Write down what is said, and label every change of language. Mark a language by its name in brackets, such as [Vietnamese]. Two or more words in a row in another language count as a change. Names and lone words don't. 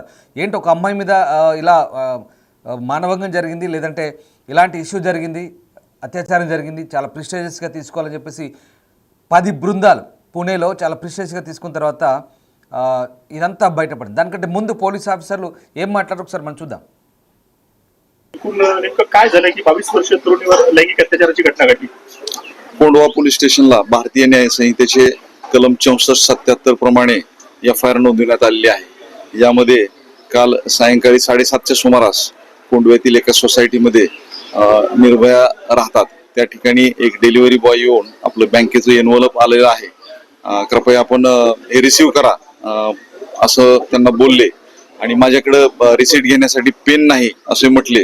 [Telugu] ఏంటి ఒక అమ్మాయి మీద ఇలా మానవంగం జరిగింది, లేదంటే ఇలాంటి ఇష్యూ జరిగింది, అత్యాచారం జరిగింది, చాలా ప్రిస్టేజియస్గా తీసుకోవాలని చెప్పేసి 10 బృందాలు పూణేలో చాలా ప్రిస్టేజియస్గా తీసుకున్న తర్వాత ఇదంతా బయటపడింది. దానికంటే ముందు [English] police officers [Telugu] ఏం మాట్లాడారు ఒకసారి మనం చూద్దాం. [Marathi] नेमकं काय झालं की 22 वर्षीय तरुणीवर लैंगिक अत्याचाराची घटना घडली. कोंढवा [English] police station [Marathi] भारतीय न्याय संहितेचे कलम 64-77 प्रमाणे FIR नोंदवण्यात आलेली आहे. यामध्ये काल सायंकाळी 7:30च्या सुमारास कोंढव्यातील एका सोसायटीमध्ये निर्भया राहतात त्या ठिकाणी एक [English] delivery boy [Marathi] येऊन आपलं बँकेचं एनवलप आलेलं आहे, कृपया आपण हे रिसीव्ह करा असं त्यांना बोलले आणि माझ्याकडे रिसीट घेण्यासाठी पेन नाही असे म्हटले.